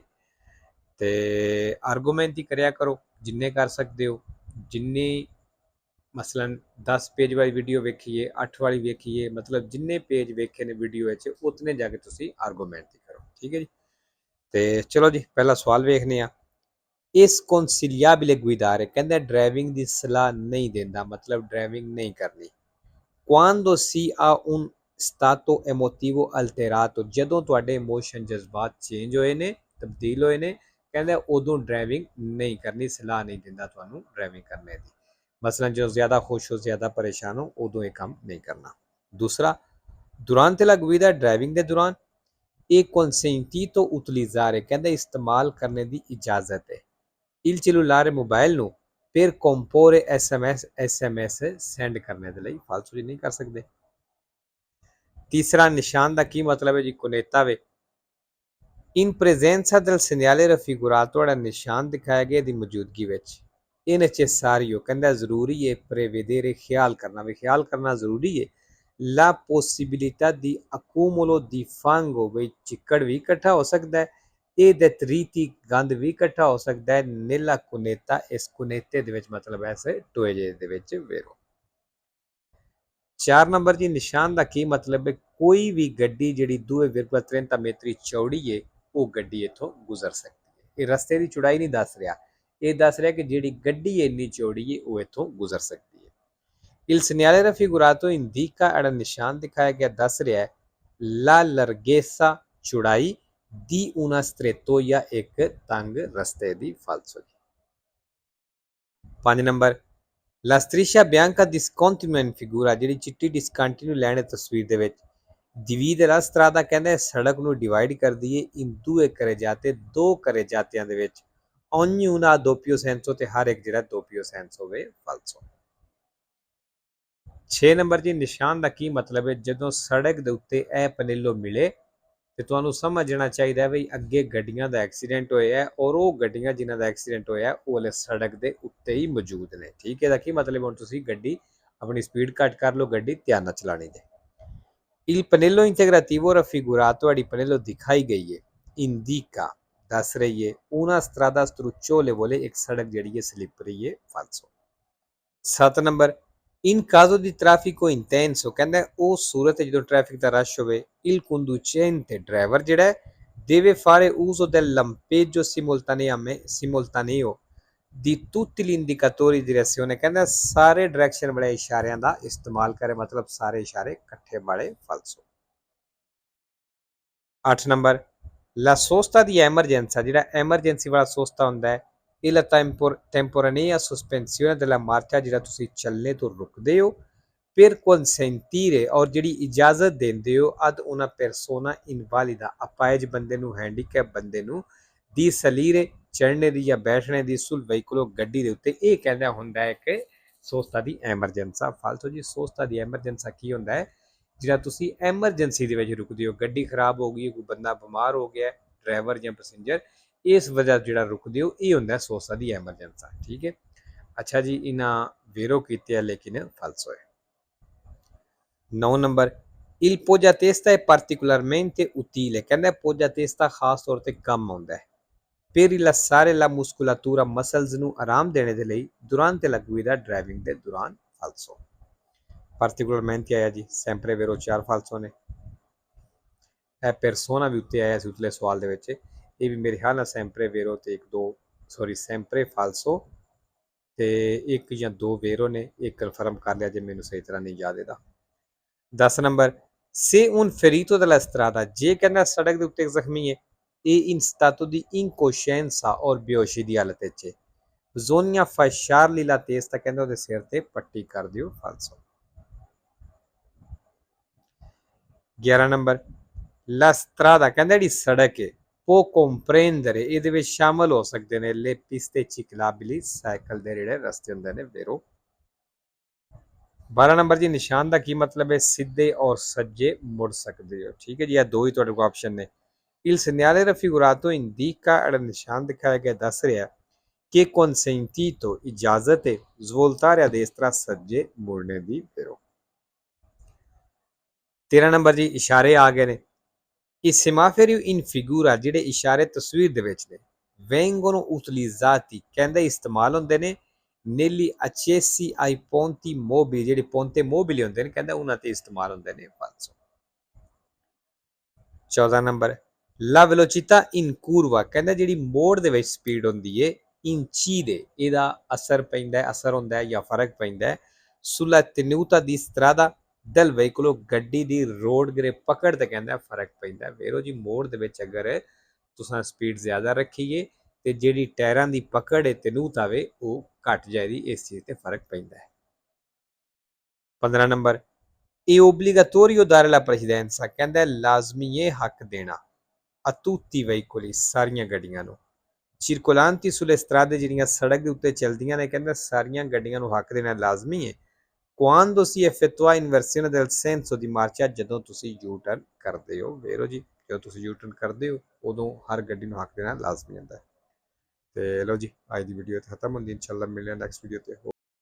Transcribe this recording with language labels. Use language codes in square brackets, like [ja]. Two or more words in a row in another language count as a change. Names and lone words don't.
[pa] ਤੋ ਆਰਗੂਮੈਂਟ ਹੀ ਕਰਿਆ ਕਰੋ ਜਿੰਨੇ ਕਰ ਸਕਤੇ ਹੋ, ਜਿੰਨੀ ਮਸਲਨ 10 ਪੇਜ ਵਾਲੀ ਵੀਡੀਓ ਵੇਖੀਏ, 8 ਵਾਲੀ ਵੇਖੀਏ, ਮਤਲਬ ਜਿੰਨੇ ਪੇਜ ਵੇਖੇ ਨੇ ਵੀਡੀਓ ਉੱਨੇ ਜਾਕੇ ਤੁਸੀ ਆਰਗੂਮੈਂਟ ਹੀ ਕਰੋ, ਠੀਕ ਹੈ ਜੀ। ਤੋ ਚਲੋ ਜੀ ਪਹਿਲਾ ਸਵਾਲ ਵੇਖਣੇ ਆ। इस [it] consigliabile guidare [pa] ਕਹਿੰਦਾ ਡਰਾਈਵਿੰਗ ਦੀ ਸਲਾਹ ਨਹੀਂ ਦੇਂਦਾ, ਮਤਲਬ ਡਰਾਈਵਿੰਗ ਨਹੀਂ ਕਰਨੀ। [it] quando si ha un stato emotivo alterato [pa] ਜਦੋਂ ਤੁਹਾਡੇ ਇਮੋਸ਼ਨ ਜਜ਼ਬਾਤ ਚੇਂਜ ਹੋਏ ਨੇ, ਤਬਦੀਲ ਹੋਏ ਨੇ, ਕਹਿੰਦਾ ਉਦੋਂ ਡਰਾਈਵਿੰਗ ਨਹੀਂ ਕਰਨੀ, ਸਲਾਹ ਨਹੀਂ ਦੇਂਦਾ ਤੁਹਾਨੂੰ ਡਰਾਈਵਿੰਗ ਕਰਨੇ ਦੀ। ਮਸਲਨ ਜੋ ਜ਼ਿਆਦਾ ਖੁਸ਼ ਹੋ, ਜ਼ਿਆਦਾ ਪਰੇਸ਼ਾਨ ਹੋ, ਉਦੋਂ ਯੇ ਕੰਮ ਨਹੀਂ ਕਰਨਾ। दूसरा, [it] durante la guida [pa] ਡਰਾਈਵਿੰਗ ਦੇ ਦੌਰਾਨ ਏਕ [it] consentito utilizzare [pa] ਕਹਿੰਦਾ ਇਸਤੇਮਾਲ ਕਰਨੇ ਦੀ ਇਜਾਜ਼ਤ ਹੈ [it] il cellulare [pa] ਮੋਬਾਈਲ ਨੂੰ [it] per comporre SMS [pa] ਸੈਂਡ ਕਰਨੇ ਦੇ ਲਈ ਫਾਲਤੂ ਜੀ ਨਹੀਂ ਕਰ ਸਕਤੇ। ਤੀਸਰਾ, ਨਿਸ਼ਾਨ ਕਾ ਕੀ ਮਤਲਬ ਹੈ ਜੀ, ਕੁਨੇਤਾ ਵੇ [it] in presenza del segnale raffigurato [pa] ਵਾਲਾ ਨਿਸ਼ਾਨ ਦਿਖਾਇਆ ਗਿਆ ਦੀ ਮੌਜੂਦਗੀ ਵਿੱਚ [it] è necessario [pa] ਕਹਿੰਦਾ ਜ਼ਰੂਰੀ ਹੈ prevedere ਖ਼ਿਆਲ ਕਰਨਾ, ਵੇ ਖ਼ਿਆਲ ਕਰਨਾ ਜ਼ਰੂਰੀ ਹੈ [it] la possibilità di accumulo di fango [pa] ਵੇ ਚਿੱਕੜ ਭੀ ਇਕੱਠਾ ਹੋ ਸਕਤਾ ਹੈ, ਏ detriti ਗੰਦ ਭੀ ਇਕੱਠਾ ਹੋ ਸਕਤਾ ਹੈ [it] nella cuneta [pa] ਇਸ ਕੁਨੇਤੇ ਦੇ ਵਿੱਚ, ਮਤਲਬ ਐਸੇ ਟੋਏ ਜੇ ਦੇ ਵਿੱਚ ਵੇਰੋ। 4 ਨੰਬਰ ਜੀ, ਨਿਸ਼ਾਨ ਕਾ ਕੀ ਮਤਲਬ ਹੈ ਕੋਈ ਭੀ ਗੱਡੀ ਜਿਹੜੀ 2,30 ਮੀਟਰ ਚੌੜੀ ਹੈ ਵੋ ਗੱਡੀ ਇੱਥੋਂ ਗੁਜ਼ਰ ਸਕਤੀ ਹੈ। ਯੇ ਰਸਤੇ ਕੀ ਚੌੜਾਈ ਨਹੀਂ ਦੱਸ ਰਿਹਾ, ਯੇ ਦੱਸ ਰਿਹਾ ਕਿ ਜਿਹੜੀ ਗੱਡੀ ਇੰਨੀ ਚੌੜੀ ਹੈ ਵੋ ਇੱਥੋਂ ਗੁਜ਼ਰ ਸਕਤੀ ਹੈ। [it] Il segnale raffigurato indica [pa] ਏੜਾ ਨਿਸ਼ਾਨ ਦਿਖਾਇਆ ਗਿਆ ਦੱਸ ਰਿਹਾ ਹੈ [it] la larghezza [pa] चौड़ाई [it] di una strettoia [pa] ਏਕ ਤੰਗ ਰਸਤੇ ਦੀ ਫਾਲਸੋ। 5 नंबर [it] La striscia bianca discontinua in figura [pa] ਜਿਹੜੀ ਚਿੱਟੀ ਡਿਸਕੰਟੀਨਿਊ ਲਾਈਨ ਹੈ ਤਸਵੀਰ ਦੇ ਵਿੱਚ [it] divide la strada [pa] ਕਹਿੰਦੇ ਸੜਕ ਨੂੰ ਡਿਵਾਈਡ ਕਰਦੀ ਹੈ [it] in due carreggiate [pa] ਦੋ carreggiatiਆਂ ਦੇ ਵਿੱਚ [it] ognuna a doppio senso [pa] ਤੇ ਹਰ ਇੱਕ ਜਿਹੜਾ [it] doppio senso [pa] ਹੋਵੇ falso। 6 ਨੰਬਰ ਜੀ, ਨਿਸ਼ਾਨ ਦਾ ਕੀ ਮਤਲਬ ਹੈ ਜਦੋਂ ਸੜਕ ਦੇ ਉੱਤੇ ਇਹ ਪਨੇਲੋ ਮਿਲੇ ਤੇ ਤੁਹਾਨੂੰ ਸਮਝਣਾ ਚਾਹੀਦਾ ਹੈ ਵੀ ਅੱਗੇ ਗੱਡੀਆਂ ਦਾ ਐਕਸੀਡੈਂਟ ਹੋਇਆ ਹੈ ਔਰ ਉਹ ਗੱਡੀਆਂ ਜਿਨ੍ਹਾਂ ਦਾ ਐਕਸੀਡੈਂਟ ਹੋਇਆ ਉਹ ਵਾਲੇ ਸੜਕ ਦੇ ਉੱਤੇ ਹੀ ਮੌਜੂਦ ਨੇ, ਠੀਕ ਹੈ। ਇਹਦਾ ਕੀ ਮਤਲਬ ਹੁਣ ਤੁਸੀਂ ਗੱਡੀ ਆਪਣੀ ਸਪੀਡ ਘੱਟ ਕਰ ਲਓ, ਗੱਡੀ ਧਿਆਨ ਨਾਲ ਚਲਾਣੀ ਦੇ। [it] Il pannello integrativo raffigurato [pa] ਤੁਹਾਡੀ ਪਨੇਲੋ ਦਿਖਾਈ ਗਈ ਹੈ indica ਦੱਸ ਰਹੀ ਹੈ [it] una strada structurevole [pa] ਇੱਕ ਸੜਕ ਜਿਹੜੀ ਹੈ ਸਲਿੱਪਰੀ ਹੈ falso। 7 ਨੰਬਰ [it] in caso di traffico intenso [pa] ਕਹਿੰਦਾ ਉਹ ਸੂਰਤ ਜਦੋਂ ਟ੍ਰੈਫਿਕ ਦਾ ਰਸ਼ ਹੋਵੇ [it] il conducente [pa] ਡਰਾਈਵਰ ਜਿਹੜਾ ਹੈ [it] deve fare uso del lampeggio simultaneo di tutti gli indicatori di direzione [pa] ਕਹਿੰਦਾ ਸਾਰੇ ਡਾਇਰੈਕਸ਼ਨ ਵਾਲੇ ਇਸ਼ਾਰਿਆਂ ਦਾ ਇਸਤੇਮਾਲ ਕਰੇ, ਮਤਲਬ ਸਾਰੇ ਇਸ਼ਾਰੇ ਇਕੱਠੇ ਵਾਲੇ falso। 8 ਨੰਬਰ [it] la sosta di emergenza [pa] ਜਿਹੜਾ ਐਮਰਜੈਂਸੀ ਵਾਲਾ ਸੋਸਤਾ ਹੁੰਦਾ ਹੈ ਇਹ [it] la temporanea sospensione della marcia [pa] ਜਿਹੜਾ ਤੁਸੀਂ ਚੱਲਣੇ ਤੋਂ ਰੁਕਦੇ ਹੋ [it] per consentire [pa] और ਜਿਹੜੀ ਇਜਾਜ਼ਤ ਦਿੰਦੇ ਹੋ [it] ad una persona invalida [pa] ਅਪਾਹਿਜ ਬੰਦੇ ਨੂੰ, ਹੈਂਡੀਕੈਪ ਬੰਦੇ ਨੂੰ ਦੀ salire ਚੜ੍ਹਨੇ ਦੀ ਜਾਂ ਬੈਠਣੇ ਦੀ [it] sul veicolo [pa] ਗੱਡੀ ਦੇ ਉੱਤੇ, ਇਹ ਕਹਿੰਦਾ ਹੁੰਦਾ ਹੈ ਕਿ [it] sosta di emergenza [pa] ਫਾਲਤੂ ਜੀ। [it] sosta di emergenza [pa] ਕੀ ਹੁੰਦਾ ਹੈ ਜਿਹੜਾ ਤੁਸੀਂ ਐਮਰਜੈਂਸੀ ਦੇ ਵਿੱਚ ਰੁਕਦੇ ਹੋ, ਗੱਡੀ ਖਰਾਬ ਹੋ ਗਈ, ਕੋਈ ਬੰਦਾ ਬਿਮਾਰ ਹੋ ਗਿਆ, ਡਰਾਈਵਰ ਜਾਂ ਪੈਸੇਂਜਰ, ਇਸ ਵਜ੍ਹਾ ਜਿਹੜਾ ਰੁਕਦੇ ਹੋ ਇਹ ਹੁੰਦਾ [it] sosta di emergenza, [pa] ਠੀਕ ਹੈ। ਅੱਛਾ ਜੀ, ਇਹਨਾਂ ਵੇਰੋ ਕੀਤੇ ਆ ਲੇਕਿਨ ਫਾਲਸੋ ਹੈ। 9 ਨੰਬਰ [it] il poggiatesta è particolarmente utile [pa] ਕਹਿੰਦਾ poggiatesta ਖਾਸ ਤੌਰ ਤੇ ਕੰਮ ਆਉਂਦਾ ਹੈ [it] per rilassare la muscolatura [pa] muscles ਨੂੰ ਆਰਾਮ ਦੇਣੇ ਦੇ ਲਈ [it] durante la guida [pa] ਡਰਾਈਵਿੰਗ ਦੇ ਦੌਰਾਨ falso। ਪਾਰਟਿਕੂਲਰmente ਆਇਆ ਜੀ [it] sempre vero [pa] 4 falso ਨੇ। ਇਹ ਪਰਸੋਨਾ ਵੀ ਉੱਤੇ ਆਇਆ ਸੀ ਉਤਲੇ ਸਵਾਲ ਦੇ ਵਿੱਚ, ਇਹ ਵੀ ਮੇਰੇ ਖਿਆਲ ਨਾਲ [it] sempre vero [pa] ਤੇ ਇੱਕ ਦੋ ਸੌਰੀ [it] sempre falso [pa] ਤੇ ਇੱਕ ਜਾਂ ਦੋ ਵੇਰੋ ਨੇ, ਇਹ ਕਨਫਰਮ ਕਰ ਲਿਆ ਜੇ ਮੈਨੂੰ ਸਹੀ ਤਰ੍ਹਾਂ ਨਹੀਂ ਯਾਦ ਇਹਦਾ। [it] 10 ਨੰਬਰ se un ferito della strada, [pa] ਜੇ ਕਹਿੰਦਾ ਸੜਕ ਦੇ ਉੱਤੇ ਇੱਕ ਜ਼ਖਮੀ ਹੈ, ਇਹ [it] in stato di incoscienza [pa] ਔਰ ਬੇਹੋਸ਼ੀ ਦੀ ਹਾਲਤ ਵਿੱਚ ਹੈ, [it] bisogna fasciargli la testa, [pa] ਕਹਿੰਦਾ ਉਹਦੇ ਸਿਰ ਤੇ ਪੱਟੀ ਕਰ ਦਿਓ, ਫਾਲਸੋ। [it] 11 ਨੰਬਰ la strada, [pa] ਕਹਿੰਦਾ ਜਿਹੜੀ ਸੜਕ ਹੈ può comprendere, ਇਹਦੇ ਵਿੱਚ ਸ਼ਾਮਲ ਹੋ ਸਕਦੇ ਨੇ [it] le piste ciclabili, [pa] ਸਾਈਕਲ ਦੇ ਜਿਹੜੇ ਰਸਤੇ ਹੁੰਦੇ ਨੇ, vero। 12 ਨੰਬਰ ਜੀ ਨਿਸ਼ਾਨ ਦਾ ਕੀ ਮਤਲਬ ਹੈ, ਸਿੱਧੇ ਔਰ ਸੱਜੇ ਮੁੜ ਸਕਦੇ ਹੋ, ਠੀਕ ਹੈ ਜੀ। ਇਹ ਦੋ ਹੀ ਤੁਹਾਡੇ ਕੋਲ ਆਪਸ਼ਨ ਨੇ। [it] il segnale raffigurato indica, [pa] ਜਿਹੜਾ ਨਿਸ਼ਾਨ ਦਿਖਾਇਆ ਗਿਆ ਦੱਸ ਰਿਹਾ ਕਿ consentito, ਇਜਾਜ਼ਤ ਹੈ [it] svoltare a destra, [pa] ਸੱਜੇ ਮੁੜਨੇ ਦੀ, vero। 13 ਨੰਬਰ ਜੀ ਇਸ਼ਾਰੇ ਆ ਗਏ ਨੇ। [it] i semafori in figura, [pa] ਜਿਹੜੇ ਇਸ਼ਾਰੇ ਤਸਵੀਰ ਦੇ ਵਿੱਚ ਨੇ, [it] vengono utilizzati, [pa] ਕਹਿੰਦੇ ਇਸਤੇਮਾਲ ਹੁੰਦੇ ਨੇ [it] negli accessi ai ponti mobili, [pa] ਜਿਹੜੇ [it] ponti mobili [pa] ਹੁੰਦੇ ਨੇ, ਕਹਿੰਦਾ ਉਹਨਾਂ ਤੇ ਇਸਤੇਮਾਲ ਹੁੰਦੇ ਨੇ, ਫਾਲਸੋ। [it] 14 ਨੰਬਰ la velocità in curva, [pa] ਕਹਿੰਦਾ ਜਿਹੜੀ ਮੋੜ ਦੇ ਵਿੱਚ ਸਪੀਡ ਹੁੰਦੀ ਹੈ, incide, ਇਹਦਾ ਅਸਰ ਪੈਂਦਾ ਹੈ, ਅਸਰ ਹੁੰਦਾ ਹੈ ਜਾਂ ਫਰਕ ਪੈਂਦਾ ਹੈ [it] sulla tenuta di strada del veicolo, [pa] ਗੱਡੀ ਦੀ ਰੋਡ ਗਰੇ ਪਕੜ ਤੇ ਕਹਿੰਦਾ ਫਰਕ ਪੈਂਦਾ ਹੈ, ਵੇਰੋ ਜੀ। ਮੋੜ ਦੇ ਵਿੱਚ ਅਗਰ ਤੁਸੀਂ ਸਪੀਡ ਜ਼ਿਆਦਾ ਰੱਖੀਏ ਤੇ ਜਿਹੜੀ ਟਾਇਰਾਂ ਦੀ ਪਕੜ ਹੈ ਤਨੂਤ ਆਵੇ ਉਹ ਘਟ ਜਾਏਗੀ, ਇਸ ਚੀਜ਼ ਤੇ ਫਰਕ ਪੈਂਦਾ ਹੈ। [it] 15 ਨੰਬਰ è obbligatorio dare la precedenza, [pa] ਕਹਿੰਦਾ ਲਾਜ਼ਮੀ ਹੈ ਹੱਕ ਦੇਣਾ [it] a tutti i veicoli, [pa] ਸਾਰੀਆਂ ਗੱਡੀਆਂ ਨੂੰ, [it] circolanti sulle strade, [pa] ਜਿਹੜੀਆਂ ਸੜਕ ਦੇ ਉੱਤੇ ਚੱਲਦੀਆਂ ਨੇ, ਕਹਿੰਦਾ ਸਾਰੀਆਂ ਗੱਡੀਆਂ ਨੂੰ ਹੱਕ ਦੇਣਾ ਲਾਜ਼ਮੀ ਹੈ [it] quando si effettua inversione del senso di marcia, [pa] ਜਦੋਂ ਤੁਸੀਂ ਯੂ ਟਰਨ ਕਰਦੇ ਹੋ, ਵੇਰੋ ਜੀ। ਜਦੋਂ ਤੁਸੀਂ ਯੂ ਟਰਨ ਕਰਦੇ ਹੋ ਉਦੋਂ ਹਰ ਗੱਡੀ ਨੂੰ ਹੱਕ ਦੇਣਾ ਲਾਜ਼ਮੀ ਹੁੰਦਾ ਹੈ। ਤੇ ਲਓ ਜੀ ਅੱਜ ਦੀ ਵੀਡੀਓ ਖਤਮ ਹੁੰਦੀ, ਇਨਸ਼ਾਅੱਲਾ ਮਿਲਦੇ ਹਾਂ [en] next video [pa] ਤੇ।